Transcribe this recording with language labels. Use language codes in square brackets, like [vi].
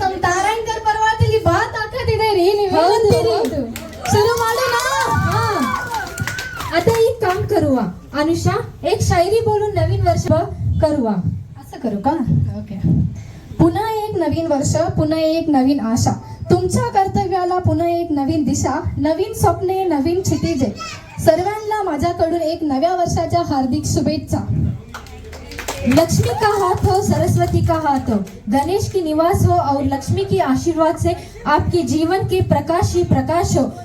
[kn] ನಮ್ ತಾರಾಂಕರ್ ಪರ್ವತ ಇಲ್ಲಿ ಬಾತ್ ಹಾಕತಿದೆ ರೀ. ನೀವು ಶುರು ಮಾಡೋಣ. [mr] आता एक काम करू अनुषा, एक शायरी बोलून नवीन वर्ष करू. असं करू का? ओके. पुन्हा एक नवीन वर्ष, पुन्हा एक नवीन आशा, तुमच्या कर्तव्याला पुन्हा एक नवीन दिशा, नवीन स्वप्ने, नवीन क्षितिजे, सर्वांना माझ्याकडून एक नव्या वर्षाच्या हार्दिक शुभेच्छा. [hi] लक्ष्मी का हाथ हो, सरस्वती का हाथ हो, गणेश की निवास हो और लक्ष्मी की आशीर्वाद से आपके जीवन के प्रकाश ही प्रकाश हो.